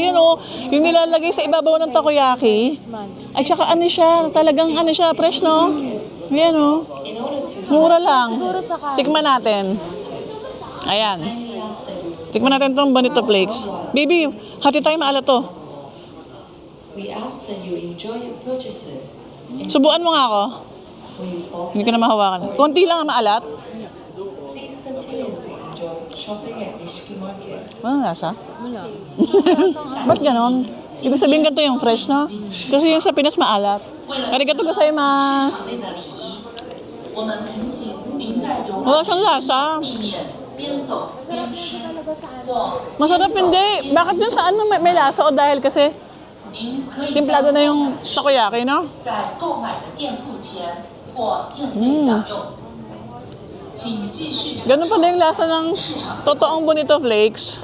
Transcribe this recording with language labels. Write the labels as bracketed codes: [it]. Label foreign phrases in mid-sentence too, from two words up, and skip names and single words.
[tl] Ayan o, yung nilalagay sa ibabaw ng takoyaki. At saka ano siya, talagang ano siya, fresh no? Ayan o. Mura lang. Tikman natin. Ayan. Tikman natin itong [en] bonito flakes. [tl] Baby, hati tayo maalat to. [en] We ask that you enjoy your purchases. [tl] Subuan mo nga ako. Hindi ko na mahawakan. Konti lang ang maalat. [en] Please continue to enjoy shopping at Nishiki Market. [tl] Ano lasa? Wala. Ba't ganon? Ibig sabihin ganito yung fresh, no? Kasi yung sa Pinas maalat. [ja] ありがとうございます. [tl] Wala siyang lasa. Masarap hindi. Bakit dun sa ano may lasa o dahil kasi timplado na yung takoyaki, no? Ganun pala yung lasa ng totoong [en] bonito flakes.